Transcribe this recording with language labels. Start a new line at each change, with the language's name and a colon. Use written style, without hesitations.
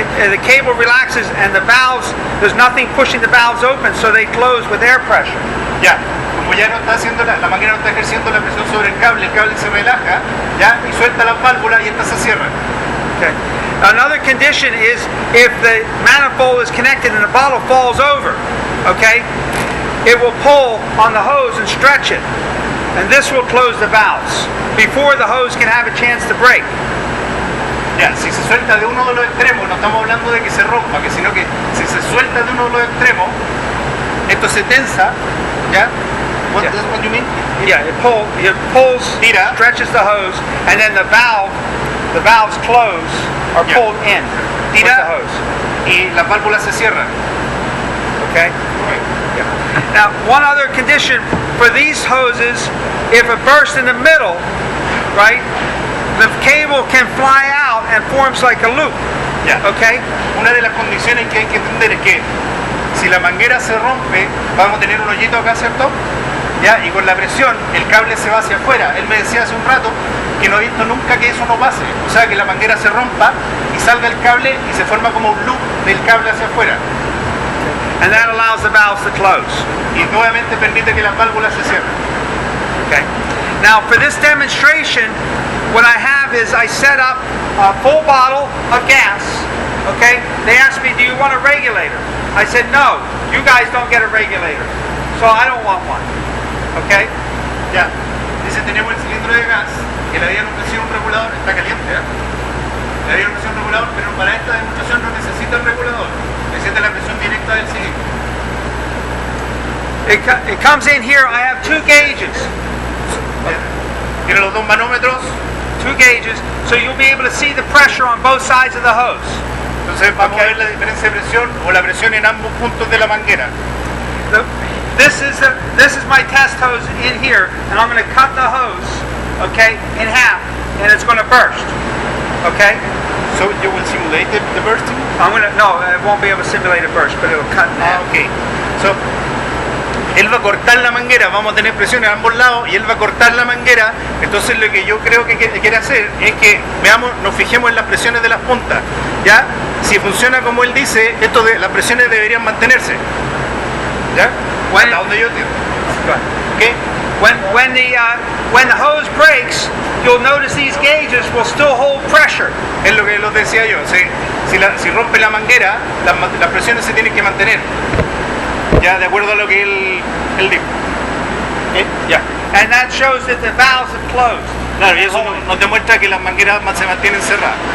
English: The cable relaxes and the valves, there's nothing pushing the valves open, so they close with air pressure.
Spanish: Ya. Como ya no está haciendo la máquina no está ejerciendo la presión sobre el cable se relaja, ya, y suelta las válvulas y estas se cierran.
English: Okay. Another condition is if the manifold is connected and the bottle falls over, okay, it will pull on the hose and stretch it, and this will close the valves before the hose can have a chance to break.
Spanish: Ya, si se suelta de uno de los extremos, no estamos hablando de que se rompa, sino que si se suelta de uno de los extremos, esto se tensa, ya.
English: What do you mean? Yeah, it pulls,
Spanish: tira,
English: stretches the hose, and then the valves close or pulled in with the hose.
Spanish: Y las válvulas se cierran.
English: Okay? Yeah. Now, one other condition for these hoses, if it bursts in the middle, right, the cable can fly out and forms like a loop. Yeah. Okay?
Spanish: Una de las condiciones que hay que entender es que si la manguera se rompe, vamos a tener un hoyito acá, ¿cierto? ¿Ya? Y con la presión el cable se va hacia afuera. Él me decía hace un rato que no ha visto nunca que eso no pase, o sea que la manguera se rompa y salga el cable y se forma como un loop del cable hacia afuera.
English: And that allows the valves to close.
Spanish: Y nuevamente permite que las válvulas se cierren.
English: Okay. Now for this demonstration, what I have is I set up a full bottle of gas. Okay. They asked me, do you want a regulator? I said no. You guys don't get a regulator, so I don't want one. Okay.
Spanish: Ya. Dice, tenemos el cilindro de gas que le habían ofrecido un regulador, está caliente, ¿eh? Le habían ofrecido un regulador, pero para esta demostración no necesita el regulador, necesita la presión directa del cilindro.
English: It comes in here. I have two gauges.
Spanish: Tiene los dos manómetros.
English: Two gauges, so you'll be able to see the pressure on both sides of the hose.
Spanish: Entonces vamos a ver la diferencia de presión o la presión en ambos puntos de la manguera.
English: This is my test hose in here, and I'm going to cut the hose, okay, in half, and it's going to burst, okay. So you will simulate the bursting? No, I won't be able to simulate a burst, but it will cut in half. Okay.
Spanish: So él va a cortar la manguera, vamos a tener presión en ambos lados y él va a cortar la manguera. Entonces lo que yo creo que quiere hacer es que veamos, nos fijemos en las presiones de las puntas, ¿ya? Si funciona como él dice, las presiones deberían mantenerse, ¿ya? Hasta donde yo entiendo.
English: Okay. When the hose breaks, you'll notice these gauges will still hold pressure.
Spanish: Es lo que les decía yo. Si rompe la manguera, las presiones se tienen que mantener. Ya, de acuerdo a lo que él dijo. Ya.
English: And that shows that the valves have closed.
Spanish: Claro, y eso nos demuestra que las mangueras se mantienen cerradas.